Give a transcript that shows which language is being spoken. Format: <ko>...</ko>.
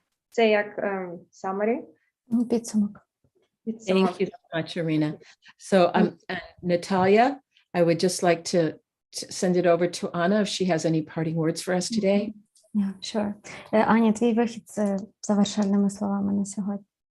<uk>Це як summary. Підсумок.</uk> <en>Thank you so much, Irina. So Natalia, I would just like to send it over to Anna if she has any parting words for us today. Yeah, sure.</en> <uk>Аня, твій вихід з завершальними словами на сьогодні.</uk>